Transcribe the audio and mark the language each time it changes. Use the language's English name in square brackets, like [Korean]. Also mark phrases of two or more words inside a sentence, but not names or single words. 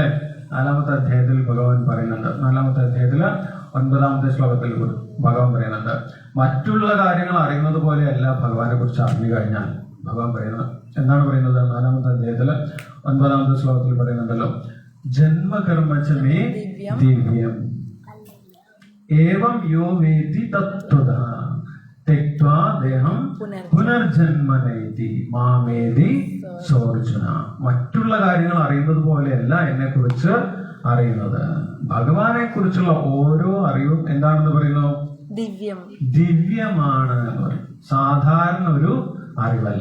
[Malayalam] 4-ാമത്തെ അധ്യായത്തിൽ ഭഗവാൻ പറയുന്നുണ്ട്. 4-ാമത്തെ അധ്യായത്തില് 9-ാമത്തെ ശ്ലോകത്തിൽ ഭഗവാൻ പറയുന്നുണ്ട് മറ്റുള്ള കാര്യങ്ങൾ അറിയുന്നത് പോലെയല്ല ഭഗവാനെ കുറിച്ച് അറിഞ്ഞു കഴിഞ്ഞാൽ. ഭഗവാൻ പറയുന്നത് എന്താണ് പറയുന്നത്? 4-ാമത്തെ അധ്യായത്തില് 9-ാമത്തെ ശ്ലോകത്തിൽ പറയുന്നുണ്ടല്ലോ [Sanskrit] ജന്മകർമ്മചമേ ദിവ്യം ഏവം യോ വേത്തി തത്വതഃ തെക്വാ ദേഹം പുനർജന്മനൈതി മാമേതി സോർജുന. [Malayalam] മറ്റുള്ള കാര്യങ്ങൾ അറിയുന്നത് പോലെയല്ല എന്നെ കുറിച്ച് അറിയുന്നത്. ഭഗവാനെ കുറിച്ചുള്ള ഓരോ അറിവും എന്താണെന്ന് പറയുന്നു? ദിവ്യമാണ് എന്ന് പറയും. സാധാരണ ഒരു അറിവല്ല.